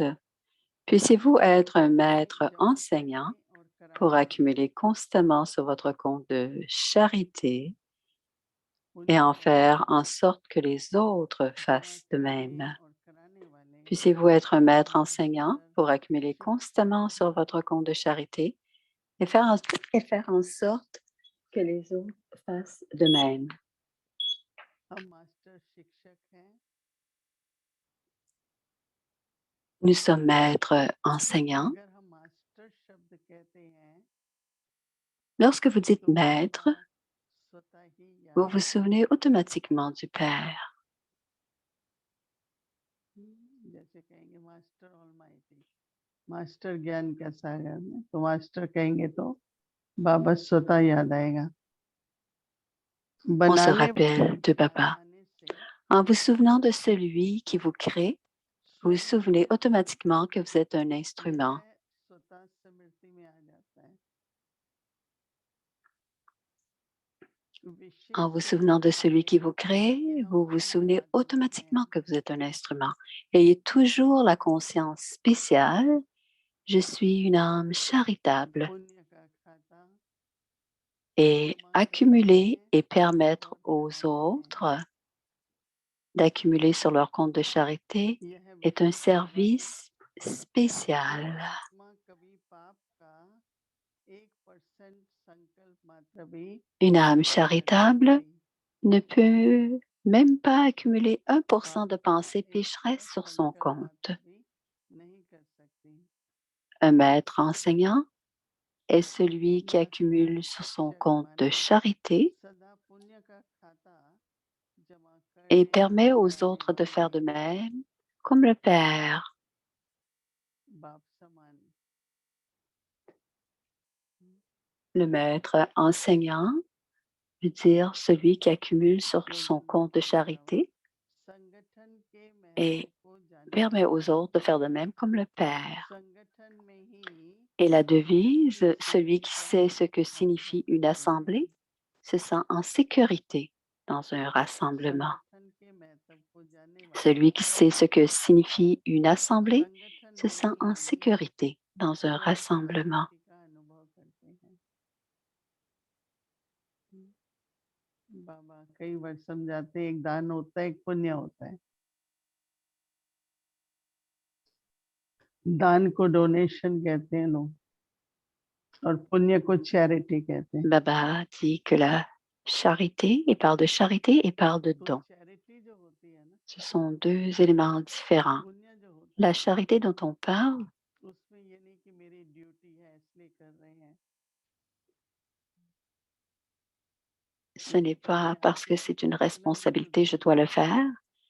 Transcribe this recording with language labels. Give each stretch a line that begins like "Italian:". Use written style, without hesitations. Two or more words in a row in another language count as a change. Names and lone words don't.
French: Puissiez-vous être un maître enseignant pour accumuler constamment sur votre compte de charité et en faire en sorte que les autres fassent de même. Puissiez-vous être un maître enseignant pour accumuler constamment sur votre compte de charité et faire en sorte que les autres fassent de même.
Hindi: हम मास्टर शिक्षक हैं,
French: Nous sommes maîtres enseignants.
Hindi: अगर हम मास्टर शब्द कहते हैं
French: Lorsque vous dites
Hindi: तो
French: maître,
Hindi: बाबा स्वतः ही
French: vous
Hindi: याद
French: vous souvenez automatiquement du Père.
Hindi: जैसे कहेंगे
English: master almighty,
Hindi: मास्टर ज्ञान का सागर में, तो मास्टर कहेंगे तो बाबा स्वतः याद आएगा।
French: On se
Hindi: बनाने
French: rappelle de Baba.
Hindi: आने से
French: En vous souvenant de celui qui vous crée, vous vous
Hindi: स्वयं
French: souvenez automatiquement que vous êtes un instrument.
Hindi: यह स्वतः स्मृति में आ जाता है।
French: En vous
Hindi: विशेष रूप
French: souvenant de
Hindi: से
French: celui qui vous crée, vous vous souvenez automatiquement que vous êtes un instrument. Ayez toujours la conscience spéciale, je suis une âme charitable,
Hindi: पुण्य का खाता
French: et accumuler et permettre aux autres d'accumuler sur leur compte de charité
Hindi: यह
French: est un
Hindi: विशेष
French: service spécial.
Hindi: आत्मा कभी पाप का 1% संकल्प मात्र भी
French: Une âme
Hindi: नहीं कर
French: charitable
Hindi: सकती।
French: ne peut même pas accumuler 1% de
Hindi: पाप का
French: pensée pécheresse
Hindi: 1%
French: sur son
Hindi: संकल्प
French: compte.
Hindi: मात्र भी नहीं कर सकती।
French: Un maître enseignant est celui qui accumule sur son compte de charité
Hindi: सदा पुण्य का खाता जमा
French: et
Hindi: करने
French: permet aux
Hindi: सिखाने
French: autres de faire de
Hindi: वाले
French: même, comme le Père.
Hindi: बाप समान।
French: Le maître enseignant veut dire celui qui accumule sur son compte de charité
Hindi: संगठन के महत्व
French: et
Hindi: को जानने
French: permet aux
Hindi: वाला,
French: autres de faire de même comme le Père.
Hindi: संगठन में ही
French: Et la devise,
Hindi: अपनी
French: celui
Hindi: स्थिति
French: qui
Hindi: का
French: sait ce que
Hindi: अनुभव
French: signifie une
Hindi: करते हैं।
French: assemblée, se sent en sécurité dans un rassemblement.
Hindi: संगठन के महत्व को जानने वाला,
French: Celui qui sait ce que signifie une assemblée
Hindi: संगठन
French: se
Hindi: में
French: sent en
Hindi: ही
French: sécurité dans un
Hindi: अपनी
French: rassemblement.
Hindi: स्थिति का अनुभव करते हैं। बाबा कई बार समझाते हैं, एक दान होता है, एक पुण्य होता है। दान को डोनेशन कहते हैं लोग और पुण्य को चैरिटी कहते हैं।
French: Baba dit que la charité, il parle de charité et parle de
Hindi: तो
French: don.
Hindi: चैरिटी जो होती है ना,
French: Ce sont deux éléments différents.
Hindi: पुण्य जो होता
French: La
Hindi: है
French: charité dont on parle,
Hindi: उसमें ये नहीं कि मेरी ड्यूटी है इसलिए कर रहे हैं।
French: ce n'est pas parce que c'est une responsabilité, je dois le faire.